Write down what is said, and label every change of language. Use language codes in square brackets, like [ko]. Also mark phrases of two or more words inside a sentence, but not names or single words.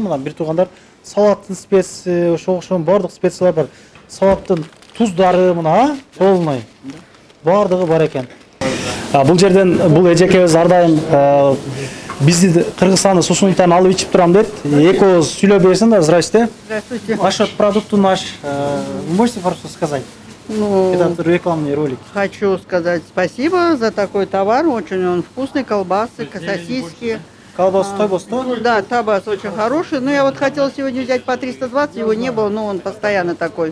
[ky] Мына бир туугандар салаттын специясы, ошого бардык специялар бар. Салаттын туздары мына, полный. Бардыгы бар экен. Бул жерден бул эжекебиз ар дайым бизди Кыргызстандын сусундуктарын алып ичип турам дейт. Эки ооз сүйлөп берсин да, [ru] здравствуйте. Здравствуйте. Ваш продукт наш. Можете просто сказать? Ну, Это рекламный ролик. хочу сказать спасибо за такой товар. Очень он вкусный, колбасы, сосиски. Колбас, тойбос, да? Да, табас очень хороший. Но я вот хотела сегодня взять по 320, его не было, но он постоянно такой.